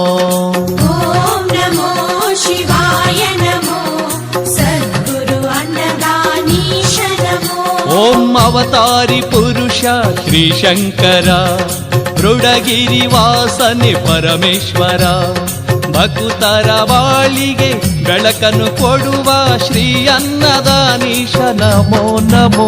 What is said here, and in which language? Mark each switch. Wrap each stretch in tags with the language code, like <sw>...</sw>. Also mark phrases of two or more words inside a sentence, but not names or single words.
<sa>ಓಂ ನಮೋ ಶಿವಾಯ ನಮೋ ಸದ್ಗುರು ಅನ್ನದಾನೀಶ ನಮೋ</sa> <kn>ಓಂ ಅವತಾರಿ ಪುರುಷ ಶ್ರೀಶಂಕರ ಮೃಡಗಿರಿ ವಾಸನೆ ಪರಮೇಶ್ವರ ಭಕ್ತರ ಬಾಳಿಗೆ ಬೆಳಕನ್ನು ಕೊಡುವ ಶ್ರೀ ಅನ್ನದಾನೀಶ</kn> <sa>ನಮೋ ನಮೋ</sa>